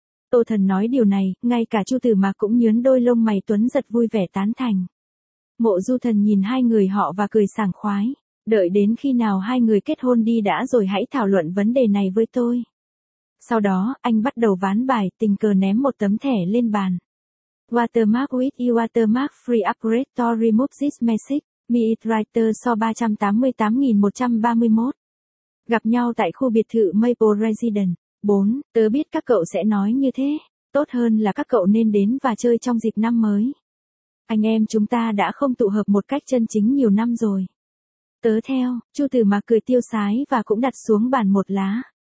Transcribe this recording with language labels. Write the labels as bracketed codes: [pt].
[vi] Tô Thần nói điều này, ngay cả Chu Tử Mạc cũng nhướn đôi lông mày tuấn giật vui vẻ tán thành. Mộ Du Thần nhìn hai người họ và cười sảng khoái. Đợi đến khi nào hai người kết hôn đi đã rồi hãy thảo luận vấn đề này với tôi. Sau đó, anh bắt đầu ván bài, tình cờ ném một tấm thẻ lên bàn. [en] Watermark with you watermark free upgrade to remove this message. Meet writer 388.131. [vi] Gặp nhau tại khu biệt thự Maple Residence. 4. Tớ biết các cậu sẽ nói như thế. Tốt hơn là các cậu nên đến và chơi trong dịp năm mới. Anh em chúng ta đã không tụ hợp một cách chân chính nhiều năm rồi. Tớ theo, Chu Từ Mặc cười tiêu sái và cũng đặt xuống bàn một lá.